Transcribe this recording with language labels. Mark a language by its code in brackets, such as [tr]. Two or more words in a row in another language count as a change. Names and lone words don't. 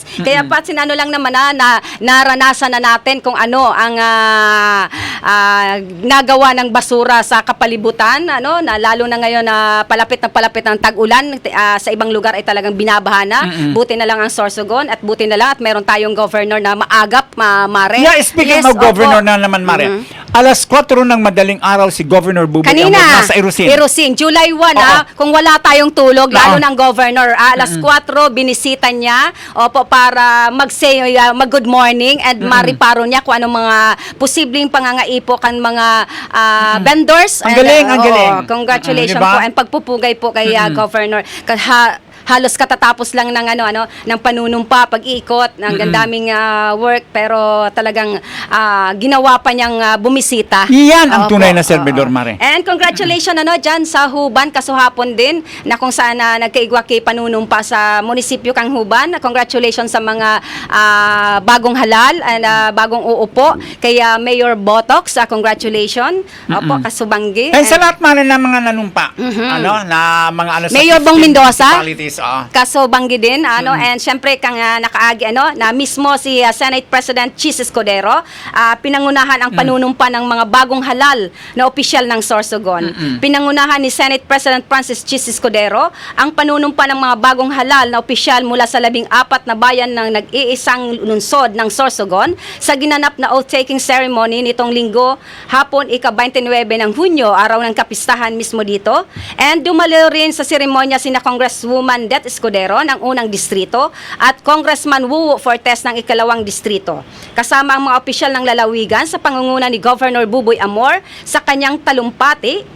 [tl] Kaya pa, sinano lang naman na naranasan na natin kung ano ang nagawa ng basura sa kapalibutan, na lalo na ngayon na palapit ng tag-ulan, sa ibang lugar ay talagang binabaha na. Buti na lang ang Sorsogon at buti na lang at meron tayong governor na maagap, Mare. [en] Yeah, speaking Yes, of governor [tl] opo. na naman, Mare. Alas 4 ng madaling araw si Governor Buboy Kanina, Amor nasa Irusin. July 1, Oo. kung wala tayong tulog, lalo Oo. ng governor, alas 4, binisita niya, para mag-say, mag- [en] good morning, [tl] and mariparo niya [bik] kung anong mga posibleng pangangaipo kan mga [tl] vendors. Ang galing, ang oo, galing. [en] congratulations [tl] Diba? po, and pagpupugay po kay governor. Halos katatapos lang ng ng panunumpa, pag-ikot, ng daming work, pero talagang ginawa pa niyang bumisita. Yan ang Opo, tunay na oo. servidor, Mare. And congratulations dyan sa Huban, kasuhapon din, na kung saan [bik] nagkaigwaki panunumpa sa munisipyo kang Huban. [tl] Congratulations sa mga bagong halal and bagong uupo. Kaya Mayor Botox, congratulations. [bik] Opo, kasubanggi. [tl] And sa lahat, Mare, ng mga nanumpa, na mga sa Mayor Bong 15 Mendoza, municipalities, kaso banggi din, and syempre kang nakaagi, na mismo si Senate President Chis Escudero, pinangunahan ang panunumpa ng mga bagong halal na opisyal ng Sorsogon. Pinangunahan ni Senate President Francis Chis Escudero ang panunumpa ng mga bagong halal na opisyal mula sa 14 na bayan ng nag-iisang lungsod ng Sorsogon sa ginanap na oath-taking ceremony nitong linggo, hapon, ika-29 ng Hunyo, araw ng kapistahan mismo dito. And dumalo rin sa seremonya sina Congresswoman Det Escudero ng unang distrito at Congressman Wu Fortes ng ikalawang distrito. Kasama ang mga opisyal ng lalawigan sa pangunguna ni Governor Buboy Amor sa kanyang talumpati.